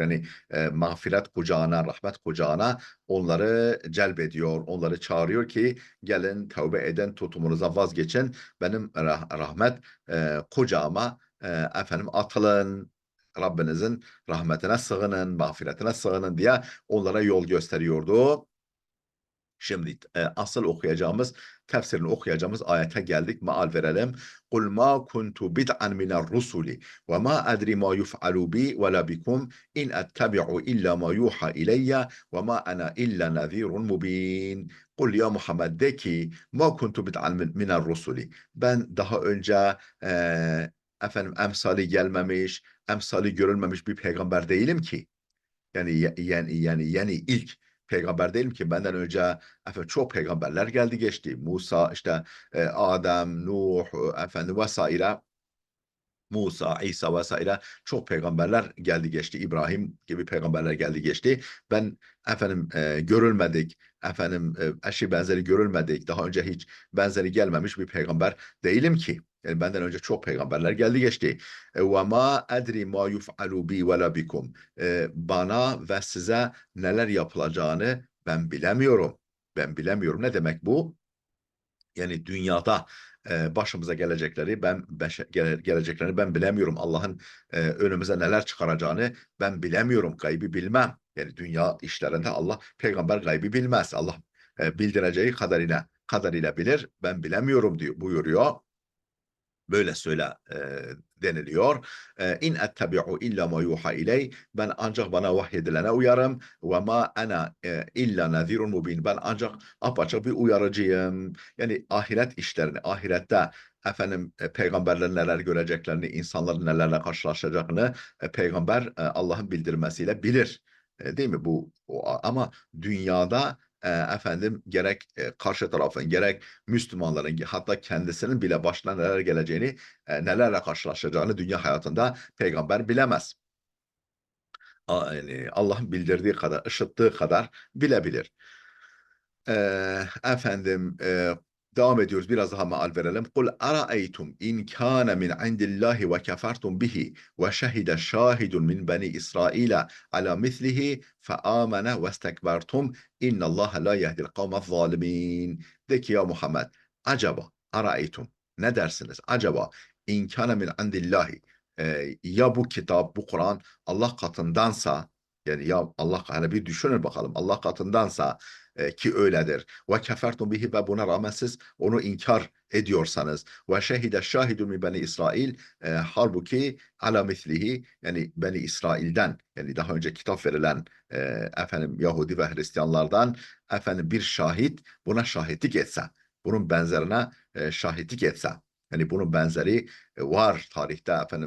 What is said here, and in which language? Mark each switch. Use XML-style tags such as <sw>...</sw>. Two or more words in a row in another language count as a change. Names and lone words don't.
<tr>Yani mağfiret kucağına, rahmet kucağına onları celbediyor, onları çağırıyor ki gelin tövbe eden tutumunuza vazgeçin, benim rahmet kucağıma atılın. Rabbinizin rahmetine sığının, mağfiretine sığının diye onlara yol gösteriyordu. Şimdi asıl tefsirini okuyacağımız ayete geldik. Maal verelim.</tr> <ar>قل ما كنت بدعا من الرسل وما أدري ما يفعل بي ولا بكم إن أتبع إلا ما يوحى إلي وما أنا إلا نذير مبين. قل يا محمد,</ar> <tr>de ki</tr> <ar>ما كنت بدعا من الرسل.</ar> <tr>Ben daha önce emsali gelmemiş, emsali görülmemiş bir peygamber değilim ki. Yani ilk peygamber değilim ki, benden önce çok peygamberler geldi geçti. Musa, işte Adem, Nuh, vesaire, Musa, İsa vesaire çok peygamberler geldi geçti. İbrahim gibi peygamberler geldi geçti. Ben görülmedik, eşi benzeri görülmedik, daha önce hiç benzeri gelmemiş bir peygamber değilim ki. Yani benden önce çok peygamberler geldi geçti.</tr> <ar>وما أدري ما يفعل بي ولا بكم.</ar> <tr>Bana ve size neler yapılacağını ben bilemiyorum. Ben bilemiyorum. Ne demek bu? Yani dünyada başımıza geleceklerini ben bilemiyorum. Allah'ın önümüze neler çıkaracağını ben bilemiyorum. Gaybı bilmem. Yani dünya işlerinde Allah, peygamber gaybı bilmez. Allah bildireceği kadarıyla bilir. Ben bilemiyorum diyor, buyuruyor. Böyle söyle deniliyor.</tr> <ar>إن أتبع إلا ما يوحى إلي.</ar> <tr>Ben ancak bana vahyedilene uyarım.</tr> <ar>وما أنا إلا نذير مبين.</ar> <tr>Ben ancak apaçık bir uyarıcıyım. Yani ahiret işlerini, ahirette efendim peygamberlerin neler göreceklerini, insanların nelerle karşılaşacağını peygamber Allah'ın bildirmesiyle bilir. Değil mi bu? Ama dünyada efendim gerek karşı tarafın gerek Müslümanların hatta kendisinin bile başına neler geleceğini, nelerle karşılaşacağını dünya hayatında peygamber bilemez. Yani Allah'ın bildirdiği kadar, ışıttığı kadar bilebilir. Efendim devam ediyoruz. Biraz daha meal verelim.</tr> <ar>قل أرأيتم إن كان من عند الله وكفرتم به وشهد شاهد من بني إسرائيل على مثله فآمن واستكبرتم إن الله لا يهدي القوم الظالمين.</ar> <tr>De ki</tr> <ar>يا محمد,</ar> <tr>acaba araeytum, ne dersiniz? Acaba</tr> <ar>إن كان من عند الله,</ar> <tr>ya bu kitap, bu Kur'an Allah katındansa, yani ya Allah, hani bir düşünün bakalım, Allah katındansa, ki öyledir.</tr> <ar>وكفرتم به,</ar> <tr>ve buna rağmen siz onu inkar ediyorsanız.</tr> <ar>وشهد شاهد من بني إسرائيل,</ar> <tr>halbuki</tr> <ar>على مثله,</ar> <tr>yani Beni İsrail'den, yani daha önce kitap verilen e, efendim Yahudi ve Hristiyanlardan efendim bir şahit buna şahitlik etse, bunun benzerine şahitlik etse, yani bunun benzeri var tarihte efendim.</tr>